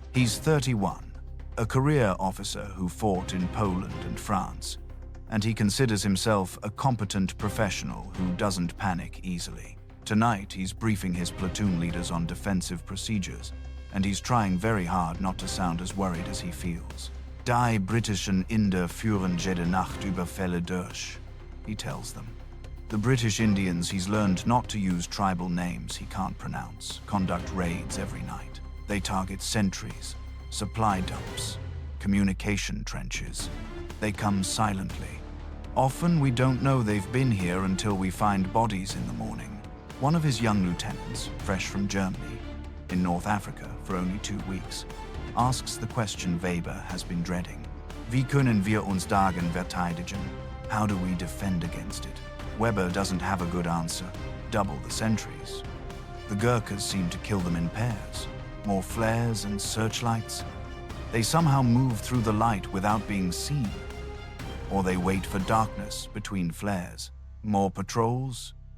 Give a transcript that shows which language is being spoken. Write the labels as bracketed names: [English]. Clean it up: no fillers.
[English] He's 31, a career officer who fought in Poland and France, and he considers himself a competent professional who doesn't panic easily. Tonight, he's briefing his platoon leaders on defensive procedures, and he's trying very hard not to sound as worried as he feels. [German] Die britischen Inder führen jede Nacht Überfälle durch, [English] he tells them. The British Indians he's learned not to use tribal names he can't pronounce, conduct raids every night. They target sentries, supply dumps, communication trenches. They come silently. Often we don't know they've been here until we find bodies in the morning. One of his young lieutenants, fresh from Germany, in North Africa for only 2 weeks, asks the question Weber has been dreading. [German] Wie können wir uns dagegen verteidigen? [English] How do we defend against it? Weber doesn't have a good answer. Double the sentries. The Gurkhas seem to kill them in pairs. More flares and searchlights. They somehow move through the light without being seen. Or they wait for darkness between flares. More patrols?